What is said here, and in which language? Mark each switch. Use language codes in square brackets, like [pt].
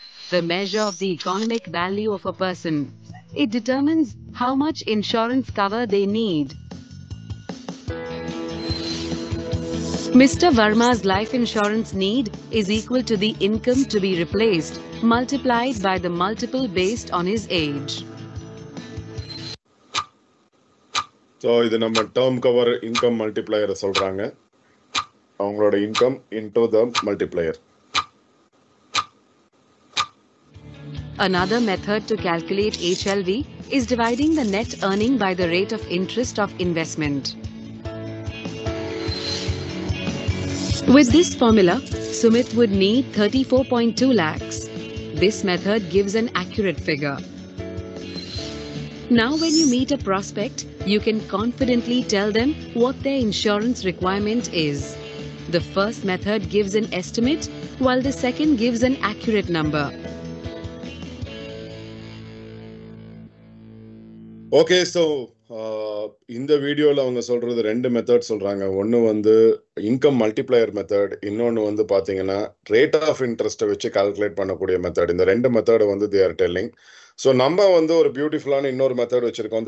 [en] The measure of the economic value of a person. It determines how much insurance cover they need. Mr. Verma's life insurance need is equal to the income to be replaced multiplied by the multiple based on his age. [ta] So இது நம்ம term cover income multiplier சொல்றாங்க. அவங்களோட income into the multiplier. [en] Another method to calculate HLV is dividing the net earning by the rate of interest of investment. With this formula, Sumit would need 34.2 lakhs. This method gives an accurate figure. Now when you meet a prospect, you can confidently tell them what their insurance requirement is. The first method gives an estimate, while the second gives an accurate number. [ta] Okay, so இந்த வீடியோவில் அவங்க சொல்றது 2 method சொல்றாங்க. ஒன்று வந்து income multiplier method, இன்னொன்று வந்து பார்த்தீங்கன்னா ரேட் ஆஃப் இன்ட்ரெஸ்ட்டை வச்சு கால்குலேட் பண்ணக்கூடிய மெத்தட். இந்த 2 மெத்தடை வந்து [en] They are telling. [ta] ஸோ நம்ம வந்து ஒரு பியூட்டிஃபுல்லான இன்னொரு மெத்தட் வச்சிருக்கோம்.